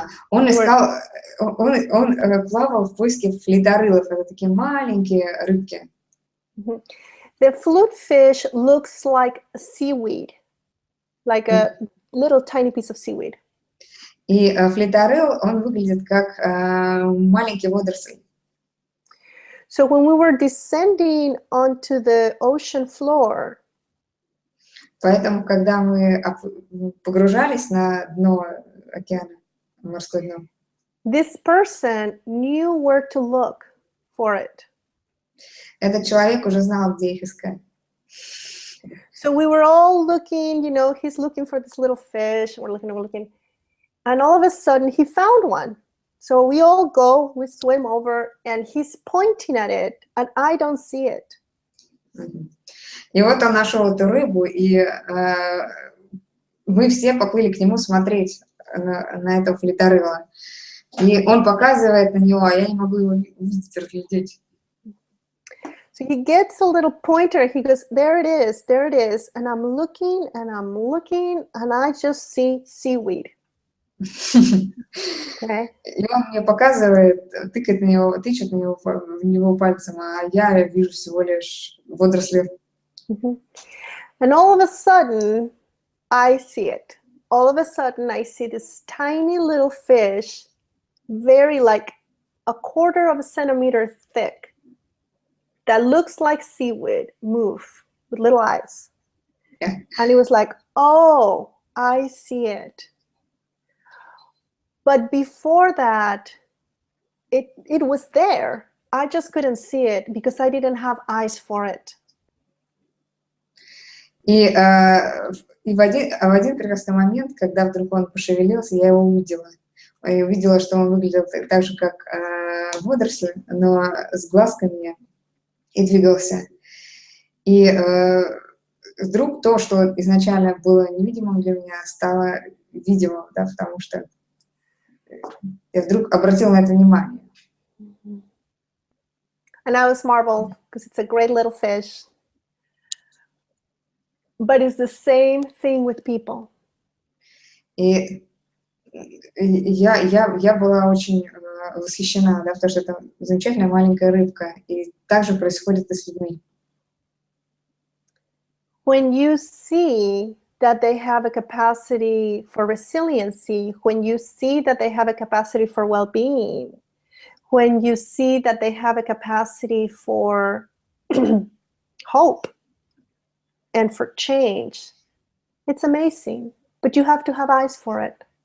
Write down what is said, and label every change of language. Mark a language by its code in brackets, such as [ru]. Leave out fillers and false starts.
[ru] Он искал, он плавал в поиске флейторылов, это такие маленькие рыбки. [en] The flute fish looks like seaweed. like a little tiny piece of seaweed. [ru] И флейторыл, он выглядит как маленький водоросль. [en] So when we were descending onto the ocean floor, [ru] Поэтому, когда мы погружались на дно океана, морское дно, [en] this person knew where to look for it. [ru] этот человек уже знал, где их искать. [en] So we were all looking, you know, he's looking for this little fish, we're looking, and all of a sudden he found one. So we all go, we swim over, and he's pointing at it, and I don't see it. [ru] И вот он нашел эту рыбу, и мы все поплыли к нему смотреть на этого флейторыла. И он показывает на него, а я не могу его увидеть, разглядеть. [en] So he gets a little pointer, he goes, there it is, and I'm looking, and I just see seaweed. Okay. [ru] И он мне показывает, тычет на него пальцем, а я вижу всего лишь водоросли. [en] And all of a sudden, I see it. All of a sudden, I see this tiny little fish, very like a quarter of a centimeter thick, that looks like seaweed, move with little eyes. Yeah. And he was like, oh, I see it. But before that, it was there. I just couldn't see it because I didn't have eyes for it. [ru] И в один прекрасный момент, когда вдруг он пошевелился, я его увидела. И увидела, что он выглядел так же, как водоросль, но с глазками и двигался. И вдруг то, что изначально было невидимым для меня, стало видимым, да, потому что я вдруг обратила на это внимание. [en] And I was marveled because it's a great little fish. But it's the same thing with people. [ru] И я была очень восхищена, да, потому что это замечательная маленькая рыбка. И так же происходит и с людьми. [en] When you see that they have a capacity for resiliency, when you see that they have a capacity for well-being, when you see that they have a capacity for hope and for change, it's amazing, but you have to have eyes for it.